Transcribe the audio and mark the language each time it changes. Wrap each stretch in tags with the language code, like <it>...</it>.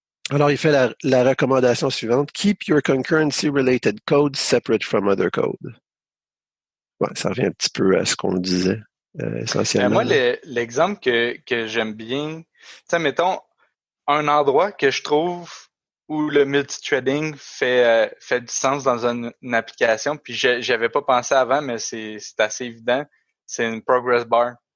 <fr>Alors, il fait la recommandation suivante.</fr> <en>Keep your concurrency-related code separate from other code.</en> <fr>Ouais, ça revient un petit peu à ce qu'on disait essentiellement. Moi, l'exemple que j'aime bien, tu sais, mettons, un endroit que je trouve où le multithreading fait du sens dans une application, puis j'avais pas pensé avant, mais c'est assez évident, c'est une progress bar.</fr>